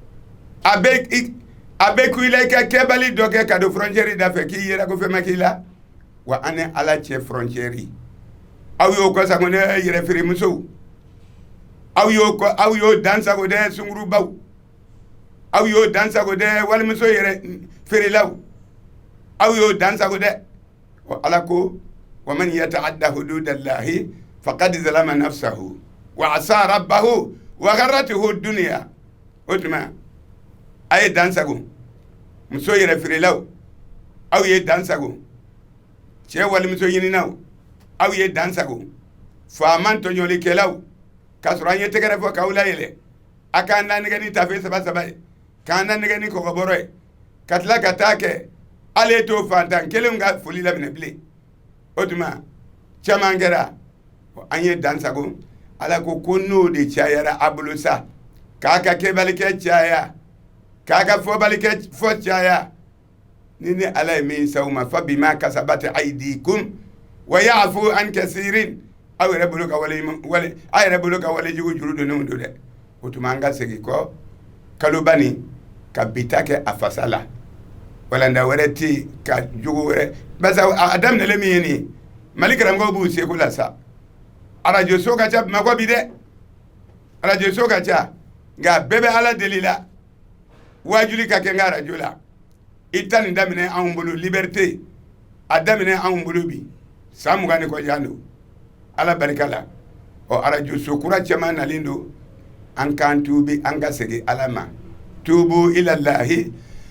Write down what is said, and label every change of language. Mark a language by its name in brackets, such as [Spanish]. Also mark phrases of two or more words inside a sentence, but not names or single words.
[Bambara] a bɛ ku i la i ka kɛbali dɔ kɛ ka don frontière da fɛ k'i yɛrɛ ko fɛn ma k'i la wa an ni ala cɛ frontière aw y'o kɔ sago dɛ yɛrɛfeeremusow aw y'o dansago dɛ sungurubaw aw y'o dansago dɛ walimuso yɛrɛ feerelaw aw y'o dansago dɛ wa ala ko [Arabic] ومن يتعد حدود الله فقد ظلم نفسه وعصى ربه وغرته [Bambara] dunya o tuma a ye dansago muso yɛrɛ feerelaw aw ye dansago cɛ walimuso ɲininaw aw ye dansago faaman tɔɲɔlikɛlaw k'a sɔrɔ an ye tɛgɛrɛ fɔ k'aw layɛlɛ a k'an da nɛgɛ ni tafe saba ye k'an da nɛgɛ ni kɔgɔbɔrɔ ye ka tila ka taa kɛ ale t'o fantan kelen ka foli laminɛ bilen o tuma caman kɛra an ye dansago ala ko n'o de cayara a bolo sa k'a ka kɛbalikɛ caya k'a ka fɔbalikɛ fɔ caya ni ne ala ye min s'aw ma [Arabic] فبما كسبت أيديكم ويعفو عن كثير [Bambara] aw yɛrɛ bolo ka wale jugu juru donnenw don dɛ o tuma an ka segin kɔ kaloba nin ka bita kɛ a fasa la walanda wɛrɛ tɛ ka jugu wɛrɛ basa a daminɛlen min ye nin mali karamɔgɔw b'u seko la sa arajo so ka ca bamakɔ bi dɛ arajo so ka ca nka bɛɛ bɛ ala deli la wajuli ka kɛ n ka arajo la i ta nin daminɛ anw bolo liberté a daminɛ anw bolo bi san 20 ni kɔjan don ala barika la arajo so kura caman nalen don an k'an tuubi an ka segin ala ma [Arabic] توبوا إلى الله